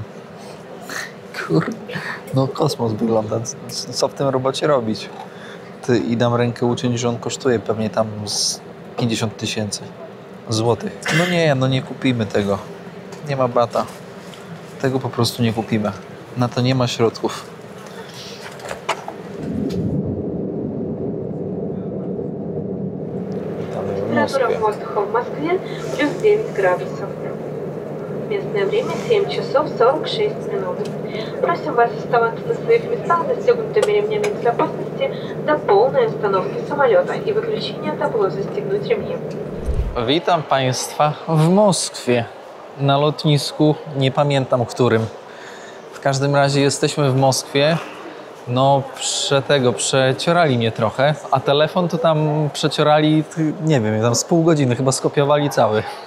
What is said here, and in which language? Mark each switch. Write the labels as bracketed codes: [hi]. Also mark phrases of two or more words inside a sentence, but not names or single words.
[pl] Kurde, no kosmos wygląda. Co w tym robocie robić? I dam rękę uciąć, że on kosztuje pewnie tam z 50 000 złotych. No nie kupimy tego. Nie ma bata. Tego po prostu nie kupimy. Na to nie ma środków. [ru] Температура воздуха в Москве плюс 9 градусов. Местное время 7 часов 46 минут. Просим вас оставаться на своих местах, застегнутыми ремнями безопасности до полной остановки самолета и выключения табло «Застегнуть ремни». [pl] Witam Państwa w Moskwie. Na lotnisku, nie pamiętam którym. W każdym razie jesteśmy w Moskwie. No, przeciorali mnie trochę, a telefon to tam przeciorali, nie wiem, tam z pół godziny, chyba skopiowali cały.